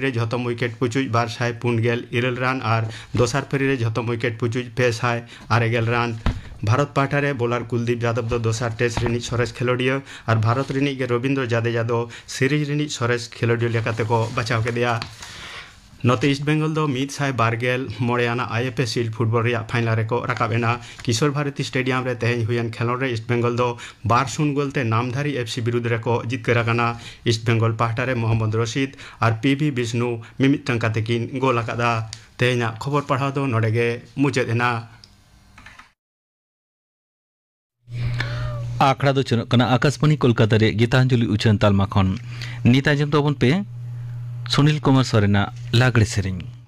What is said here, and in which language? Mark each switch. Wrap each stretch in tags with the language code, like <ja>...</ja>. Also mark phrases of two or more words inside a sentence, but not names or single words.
<sat>रे झतम विकेट पुचुज 247 रन और दोसार परी रे झतम विकेट पुचुज 246 रन भारत पाहटा रे बोलार कुलदीप यादव दो दोसार टेस्ट रिनी सरेस खेलोडिया और भारत रिनी के रविंद्र जाडेजा दो सीरीज रिनी सरेस खेलोडिया लेकाते को बचाव के दिया नोते ईस्ट बेंगल दो मीत साय बारगेल मोड़ेयाना आईएफए शील्ड फुटबॉल रे फाइनल रे को रकाबेना किशोर भारती स्टेडियम रे तेहें हुयन खेलों रे ईस्ट बेंगल दो 12-0 गोलते नामधारी एफसी विरुद्ध रे को जितकर आकाना ईस्ट बेंगल पाहटा रे मोहम्मद रशीद और पीवी विष्णु मिमिटन कातेकिन गोल आकादा तेहें खबर पढ़ाव दो नोडेगे मुचादेना आखड़ा दो चुनाव कना आकाशवाणी कोलकाता रे गीतांजलि उच्चन तालमा खन नीता जम तबन पे सुनील कुमार सोरेना लागड़े सेरिंग</sat>